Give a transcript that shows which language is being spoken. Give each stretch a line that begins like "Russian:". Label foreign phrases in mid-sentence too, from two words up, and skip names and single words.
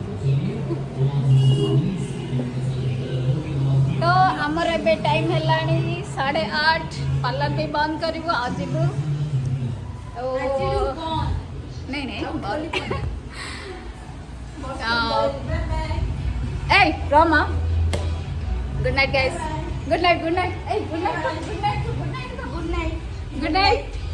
Odia: ତ ଆମର ଏବେ ଟାଇମ୍ ହେଲାଣି 8:30 ପାର୍ଲର ବି ବନ୍ଦ କରିବୁ ଆଉ ଯିବୁ ନାଇଁ ନାଇଁ ଏଇ ରମା
English: Good night, guys. Good night. Hey, good night. Good night.